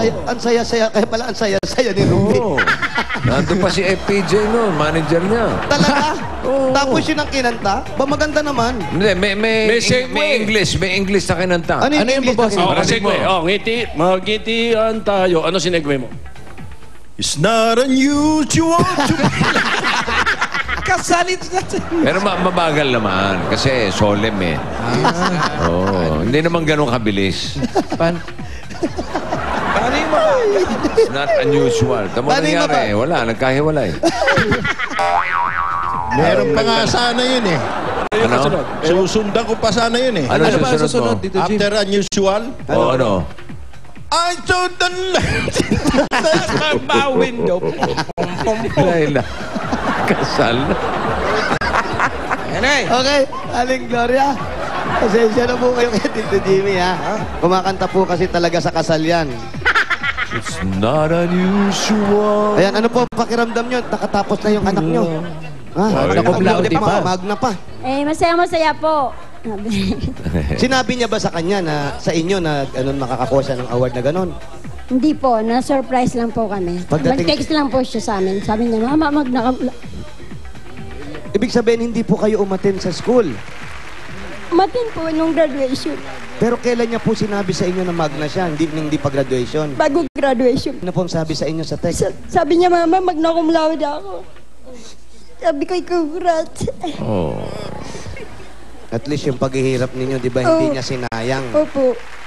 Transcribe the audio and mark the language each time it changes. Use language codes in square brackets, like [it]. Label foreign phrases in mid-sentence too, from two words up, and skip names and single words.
[tl] ang saya-saya, kaya pala ang saya-saya ni Ruby. Oo. Nandun pa si FPJ noon, manager niya. Talaga? Oo. Tapos yun ang kinanta? Ba maganda naman? Hindi, May segue. may English na kinanta. Ano yung Ano yung English na babasa? Oh, kinanta? segue. Oh, ngiti. Magngitian tayo. Ano sinegue mo? [en] It's not unusual to [tl] Kasalit na. Pero mabagal naman, kasi solemn eh. Oo, hindi naman ganun kabilis. Pan- Paano yung mga... [en] It's not unusual. [tl] Tamo Paano yung nangyari, wala, nagkahiwalay. Meron pa nga sana yun eh. Yung Ano? kasunod. Susundan ko pa sana yun eh. Ano Ano ba ang susunod susunod mo? dito, Jim? [en] After unusual, [tl] O ano? [en] I told the [tl] Sa window. Laila. Kasal. Ano eh? Okay, Aling Gloria. Pasensya na po kayo kay Tito Jimmy, ha? Kumakanta po kasi talaga sa kasal yan. [en] It's not unusual. [tl] Ayan, ano po ang pakiramdam nyo? Nakatapos na yung anak nyo. Ha? [la] Magna cum laude pa. [tl] Magna pa. Eh, masaya-masaya po. Sinabi niya ba sa kanya na sa inyo na makakakuha siya ng award na ganon? Hindi po, na-surprise lang po kami. Pagdating- Mag-text lang po siya sa amin. Sabi niya, Mama, Ibig sabihin, hindi po kayo umaten sa school. matin po nung graduation. Pero kailan niya po sinabi sa inyo na magna siya, hindi pa graduation? Bago graduation. Ano po ang sabi sa inyo sa text? Sabi niya, Mama, [la] magna cum laude [tl] ako. Sabi ko, congrats. Oh. At least yung paghihirap ninyo, di ba, hindi Oo. niya sinayang. Opo.